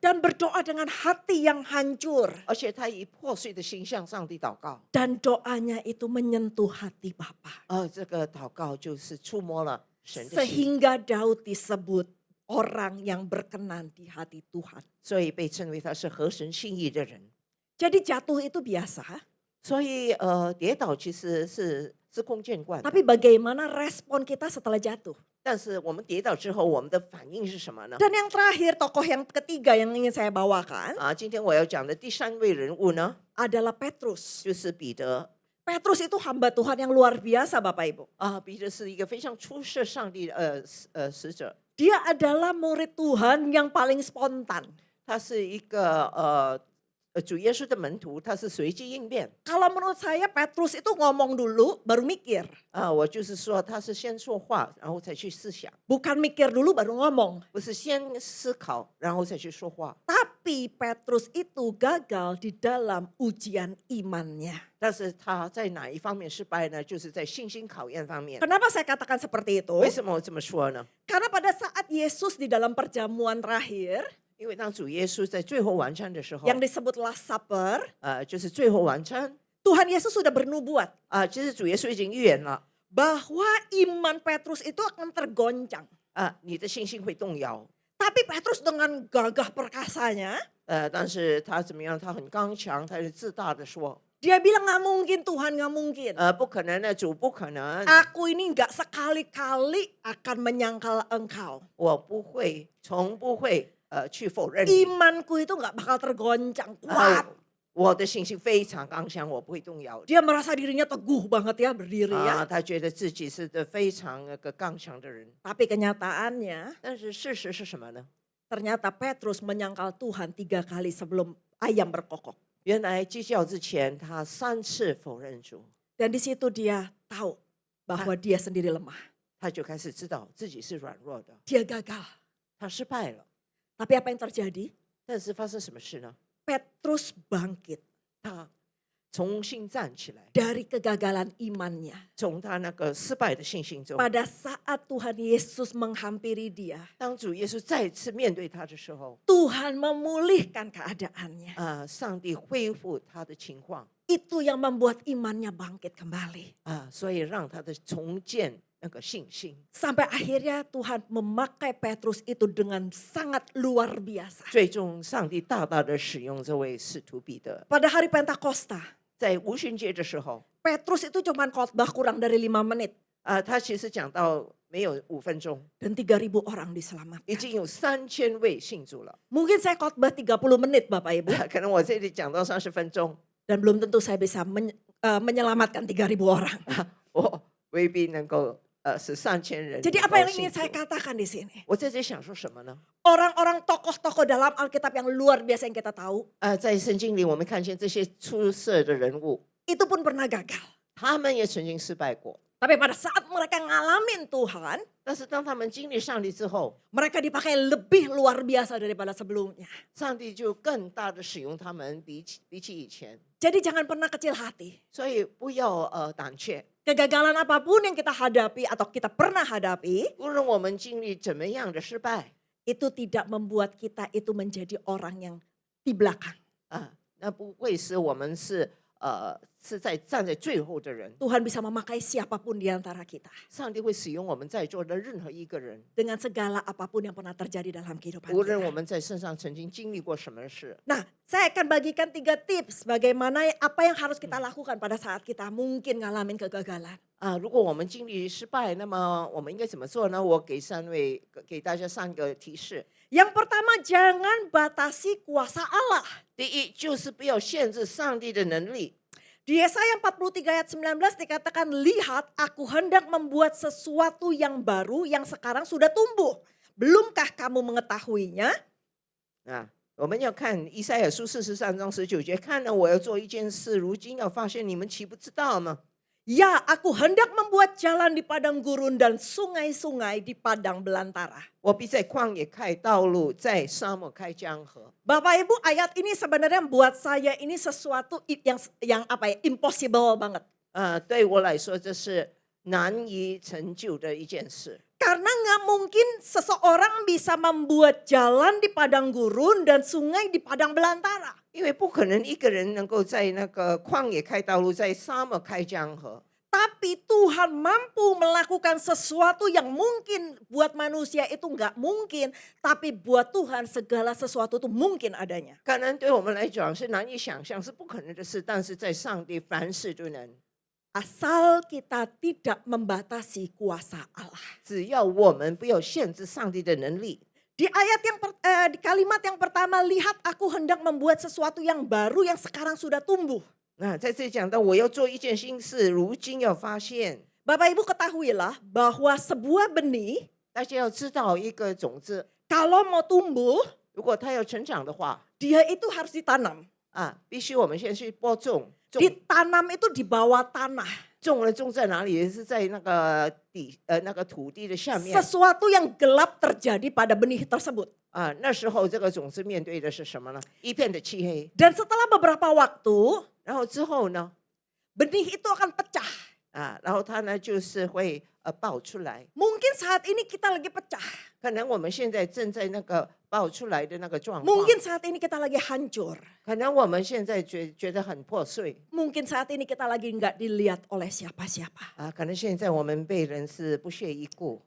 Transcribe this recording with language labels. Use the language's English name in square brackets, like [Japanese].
[Indonesian] dan berdoa dengan hati yang hancur. [Chinese] 而且他以破碎的心向上帝祷告。 [Indonesian] Dan doanya itu menyentuh hati Bapa. [Chinese] 这个祷告就是触摸了神的心， [Indonesian] Sehingga Daud disebut orang yang berkenan di hati Tuhan. [Chinese] 所以被称为他是合神心意的人。 [Indonesian] Jadi jatuh itu biasa, [Chinese] 所以跌倒其实是共见惯的， [Indonesian] tapi bagaimana respon kita setelah jatuh? [Chinese] 但是我们跌倒之后，我们的反应是什么呢？ [Indonesian] Dan yang terakhir, tokoh yang ketiga yang ingin saya bawakan [Chinese] 今天我要讲的第3位人物呢， [Indonesian] adalah Petrus. [Chinese] 就是彼得。 [Indonesian] Petrus itu hamba Tuhan yang luar biasa, Bapak Ibu. [Chinese] 彼得是一个非常出色上帝的使者， [Indonesian] Dia adalah murid Tuhan yang paling spontan. [Chinese] 他是一个主耶稣的门徒，他是随机应变。 [Indonesian] Kalau menurut saya Petrus itu ngomong dulu baru mikir. [Chinese] 我就是说他是先说话，然后才去思想， [Indonesian] Bukan mikir dulu baru ngomong. [Chinese] 不是先思考然后再去说话。 [Indonesian] Tapi Petrus itu gagal di dalam ujian imannya. [Chinese] 但是他在哪一方面失败呢？就是在信心考验方面。 [Indonesian] Kenapa saya katakan seperti itu? [Chinese] 为什么我这么说呢？ [Indonesian] Karena pada saat Yesus di dalam perjamuan terakhir [Chinese] 因为当主耶稣在最后晚餐的时候， [Indonesian] yang disebut Last Supper, [Chinese] 就是最后晚餐， [Indonesian] Tuhan Yesus sudah bernubuat [Chinese] 其实主耶稣已经预言了， [Indonesian] bahwa iman Petrus itu akan tergoncang. [Chinese] 你的信心会动摇。 [Indonesian] Tapi Petrus dengan gagah perkasanya, [Chinese] 但是他怎么样？他很刚强，他是自大的说， [Indonesian] dia bilang nggak mungkin Tuhan, nggak mungkin. [Chinese] 不可能的，主不可能， [Indonesian] Aku ini nggak sekali-kali akan menyangkal engkau. [Chinese] 我不会，从不会去否认你。 [Indonesian] Imanku itu nggak bakal tergoncang, kuat. [Chinese] 我的信心非常刚强，我不会动摇。 [Indonesian] Dia merasa dirinya teguh banget ya berdiri ya. [Chinese] 他觉得自己是非常刚强的人。 [Indonesian] Tapi kenyataannya [Chinese] 但是事实是什么呢？ [Indonesian] ternyata Petrus menyangkal Tuhan 3 kali sebelum ayam berkokok. [Chinese] 原来鸡叫之前，他3次否认主， [Indonesian] Dan di situ dia tahu bahwa dia sendiri lemah. [Chinese] 他就开始知道自己是软弱的， [Indonesian] Dia gagal. [Chinese] 他失败了。 [Indonesian] Tapi apa yang terjadi? [Chinese] 但是发生什么事呢？ [Indonesian] Petrus bangkit [Chinese] 他重新站起来， [Indonesian] dari kegagalan imannya. [Chinese] 从他那个失败的信心中， [Indonesian] Pada saat Tuhan Yesus menghampiri dia, [Chinese] 当主耶稣再次面对他的时候， [Indonesian] Tuhan memulihkan keadaannya. [Chinese] 上帝恢复他的情况， [Indonesian] Itu yang membuat imannya bangkit kembali. [Chinese] 所以让他的重建那个信心。 [Indonesian] Sampai akhirnya Tuhan memakai Petrus itu dengan sangat luar biasa. [Chinese] 最终，上帝大大的使用这位使徒彼得， [Indonesian] Pada hari Pentakosta, [Chinese] 在无旬节的时候， [Indonesian] Petrus itu cuma khotbah kurang dari 5 menit. [Chinese] 他其实讲到没有5分钟， [Indonesian] Dan 3.000 orang [Chinese] 已 [Indonesian] diselamatkan. [Chinese] 经有3000位信主了。 [Indonesian] Mungkin saya khotbah 30 menit Bapak Ibu. [Chinese] 可能我这里讲到30分钟， [Indonesian] Dan belum tentu saya bisa menyelamatkan 3.000 orang. [Chinese] 我未必能够使3000人。 [Indonesian] Jadi apa yang ingin saya katakan di sini? [Chinese] 我在这想说什么呢？ [Indonesian] Orang-orang tokoh-tokoh dalam Alkitab yang luar biasa yang kita tahu, [Chinese] 在圣经里，我们看见这些出色的人物， [Indonesian] itu pun pernah gagal. [Chinese] 他们也曾经失败过。 [Indonesian] Tapi pada saat mereka ngalamin Tuhan, [Chinese] 但是当他们经历上帝之后， [Indonesian] mereka dipakai lebih luar biasa daripada sebelumnya. [Chinese] 上帝就更大的使用他们，比起以前。 [Indonesian] Jadi jangan pernah kecil hati. [Chinese] 所以不要胆怯， [Indonesian] Kegagalan apapun yang kita hadapi atau kita pernah hadapi, [Chinese] 无论我们经历怎么样的失败， [Indonesian] itu tidak membuat kita itu menjadi orang yang di belakang. [Chinese] 那不会使我们是站在最后的人。 [Indonesian] Tuhan bisa memakai siapapun di antara kita. [Chinese] 上帝会使用我们在座的任何一个人， [Indonesian] Dengan segala apapun yang pernah terjadi dalam kehidupan [Chinese] 无论我 [Indonesian] kita. [Chinese] 们在身上曾经经历过什么事。 [Indonesian] Nah, saya akan bagikan 3 tips bagaimana apa yang harus kita lakukan pada saat kita mungkin ngalamin kegagalan. [Chinese] 如果我们经历失败，那么我们应该怎么做呢？我给大家3个提示。 [Indonesian] Yang pertama, jangan batasi kuasa Allah. [Chinese] 第一，就是不要限制上帝的能力。 [Indonesian] Di Yesaya 43 ayat 19 dikatakan, lihat aku hendak membuat sesuatu yang baru yang sekarang sudah tumbuh. Belumkah kamu mengetahuinya? [Chinese] 我们要看以赛亚书43章19节，看了我要做一件事，如今要发现，你们岂不知道吗？ [Indonesian] Ya, aku hendak membuat jalan di padang gurun dan sungai-sungai di padang belantara. [Chinese] 我必在旷野开道路，在沙漠开江河。 [Indonesian] Bapak Ibu, ayat ini sebenarnya buat saya ini sesuatu yang impossible banget. [Chinese] 对我来说，这是难以成就的一件事。 [Indonesian] Karena nggak mungkin seseorang bisa membuat jalan di padang gurun dan sungai di padang belantara. [Chinese] 因为不可能一个人能够在那个旷野开道路，在沙漠开江河。 [Indonesian] Tapi Tuhan mampu melakukan sesuatu yang mungkin buat manusia itu nggak mungkin. Tapi buat Tuhan segala sesuatu itu mungkin adanya. [Chinese] 可能对我们来讲是难以想象，是不可能的事，但是在上帝凡事都能。 [Indonesian] Asal kita tidak membatasi kuasa Allah. [Chinese] 只要我们不要限制上帝的能力。 [Indonesian] Di di kalimat yang pertama, lihat aku hendak membuat sesuatu yang baru yang sekarang sudah tumbuh. [Chinese] 那在这里讲到，我要做一件新事，如今要发现。 [Indonesian] Bapak Ibu ketahuilah bahwa sebuah benih [Chinese] 大家要知道，一个种子， [Indonesian] kalau mau tumbuh, [Chinese] 如果它要成长的话， [Indonesian] dia itu harus ditanam. [Chinese] 必须我们先去播种。 [Indonesian] Ditanam itu di bawah tanah. [Chinese] 种了种在哪里？是在那个那个土地的下面。 [Indonesian] Sesuatu yang gelap terjadi pada benih tersebut. [Chinese] 那时候这个种子面对的是什么呢？一片的漆黑。 [Indonesian] Dan setelah beberapa waktu, [Chinese] 然后之后呢？ [Indonesian] benih itu akan pecah. [Chinese] 然后它呢就是会爆出来。 [Indonesian] Mungkin saat ini kita lagi pecah. [Chinese] 可能我们现在正在那个爆出来的那个状况。 [Indonesian] Mungkin saat ini kita lagi hancur. [Chinese] 可能我们现在觉得很破碎。 [Indonesian] Mungkin saat ini kita lagi nggak dilihat oleh siapa-siapa. [Chinese] 可能现在我们被人是不屑一顾。